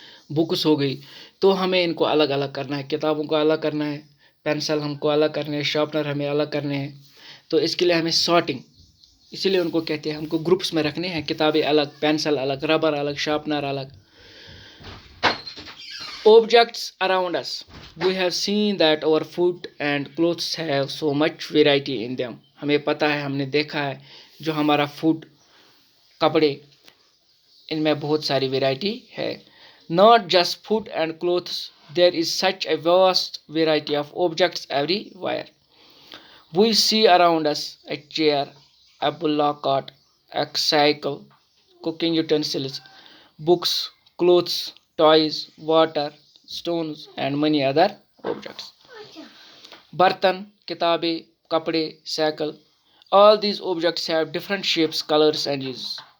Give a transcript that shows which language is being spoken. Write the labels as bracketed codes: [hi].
[ur] Books ہو گئی، تو ہمیں ان کو الگ الگ کرنا ہے۔ کتابوں کو الگ کرنا ہے، پینسل ہم کو الگ کرنے ہیں، شارپنر ہمیں الگ کرنے ہیں۔ تو اس کے لیے ہمیں سارٹنگ، اسی لیے ان کو کہتے ہیں، ہم کو گروپس میں رکھنے ہیں، کتابیں الگ، پینسل الگ، ربر الگ، شارپنر الگ۔ [en] Objects around us. We have seen that our food and clothes have so much variety in them. [ur] ہمیں پتہ ہے، ہم نے دیکھا ہے جو ہمارا فوڈ، کپڑے، ان میں بہت ساری ویرائٹی ہے۔ [en] Not just food and clothes, there is such a vast variety of objects everywhere. We see around us a chair, a bullock cart, a cycle, cooking utensils, books, clothes, toys, water, stones and many other objects. [ur] برتن، کتابیں، کپڑے، cycle, [en] all these objects have different shapes, colors and uses.